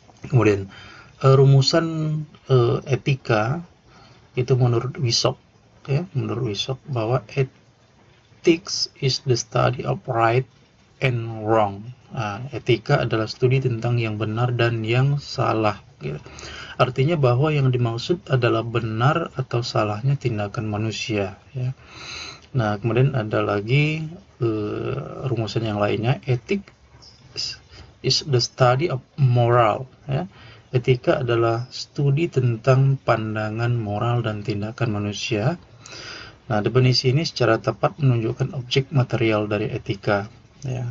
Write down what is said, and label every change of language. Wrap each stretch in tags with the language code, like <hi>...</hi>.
<id>Kemudian rumusan etika itu menurut Wisop, ya, menurut Wisop bahwa</id> <en>ethics is the study of right and wrong.</en> <id>Nah, etika adalah studi tentang yang benar dan yang salah, gitu. Artinya bahwa yang dimaksud adalah benar atau salahnya tindakan manusia, ya. Nah, kemudian ada lagi rumusan yang lainnya.</id> <en>Ethics is the study of moral, ya.</en> <id>Etika adalah studi tentang pandangan moral dan tindakan manusia. Nah, definisi ini secara tepat menunjukkan objek material dari etika, ya.</id>